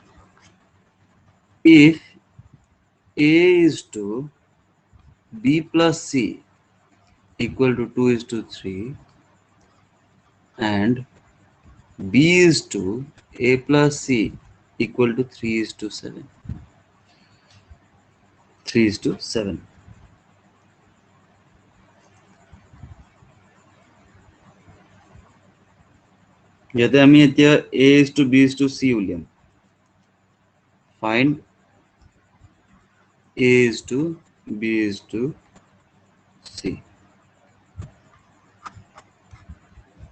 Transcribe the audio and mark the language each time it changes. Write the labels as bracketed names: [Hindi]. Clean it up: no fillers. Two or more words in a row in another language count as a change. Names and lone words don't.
[English] if A is to B plus C equal to 2 is to 3 and B is to A plus C equal to 3 is to 7 3 is to 7 [Assamese] ইয়াতে আমি এতিয়া [English] A is to B is to C উলিয়াম find A is to B is to C